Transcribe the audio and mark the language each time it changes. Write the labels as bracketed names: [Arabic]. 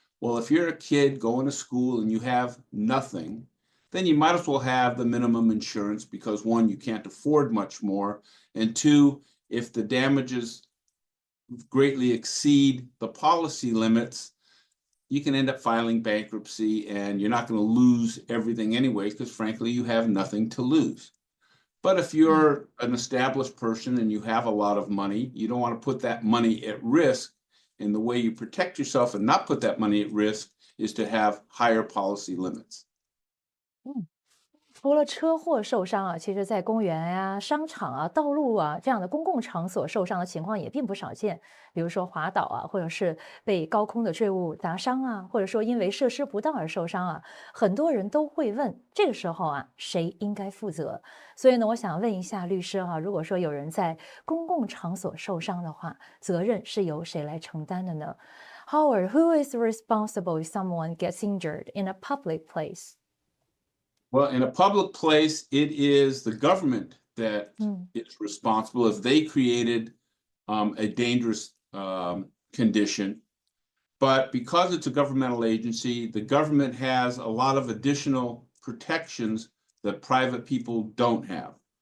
[English] Well, if you're a kid going to school and you have nothing, then you might as well have the minimum insurance because, one, you can't afford much more, and two, if the damages greatly exceed the policy limits, you can end up filing bankruptcy and you're not going to lose everything anyway because, frankly, you have nothing to lose. But if you're an established person and you have a lot of money, you don't want to put that money at risk. And the way you protect yourself and not put that money at risk is to have higher policy limits. [Chinese] 除了车祸受伤啊，其实在公园呀、商场啊、道路啊这样的公共场所受伤的情况也并不少见。比如说滑倒啊，或者是被高空的坠物砸伤啊，或者说因为设施不当而受伤啊，很多人都会问，这个时候啊，谁应该负责？所以呢，我想问一下律师哈，如果说有人在公共场所受伤的话，责任是由谁来承担的呢？ [English] Howard, who is responsible if someone gets injured in a public place? Well, in a public place, it is the government that is responsible if they created a dangerous condition. But because it's a governmental agency, the government has a lot of additional protections that private people don't have.